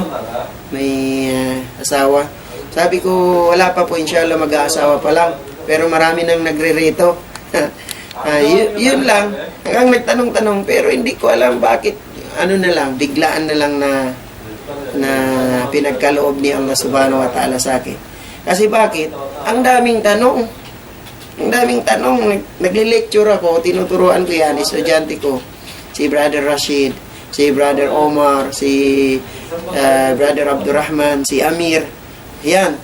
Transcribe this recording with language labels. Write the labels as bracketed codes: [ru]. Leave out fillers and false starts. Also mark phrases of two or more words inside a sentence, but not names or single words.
[tl] May asawa? Sabi ko, wala pa po, inshallah mag-aasawa pa lang. Pero marami nang nagre-reto. Yun lang, hanggang nagtanong-tanong, pero hindi ko alam bakit, biglaan na lang na pinagkaloob ni Allah [ar] سبحانه وتعالى [tl] sa akin. Kasi bakit? Ang daming tanong. Nagle-lecture ako, tinuturuan ko yan, estudyante ko, si Brother Rashid, si Brother Omar, si Brother Abdurrahman, si Amir. Yan.